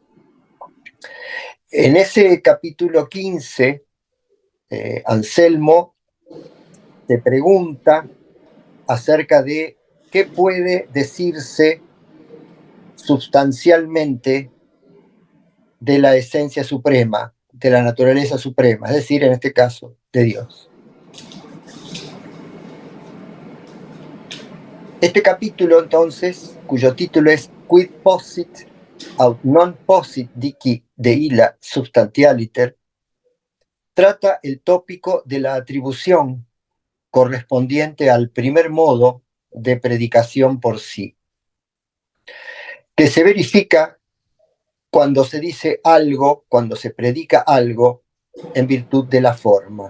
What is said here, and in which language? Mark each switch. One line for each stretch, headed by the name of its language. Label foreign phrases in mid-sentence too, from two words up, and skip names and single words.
Spanish: En ese capítulo 15, Anselmo te pregunta acerca de qué puede decirse sustancialmente de la esencia suprema, de la naturaleza suprema, es decir, en este caso, de Dios. Este capítulo, entonces, cuyo título es
Latin: Quid possit aut non possit dici de illa substantialiter,
Spanish: trata el tópico de la atribución correspondiente al primer modo de predicación por sí, que se verifica cuando se dice algo, cuando se predica algo en virtud de la forma.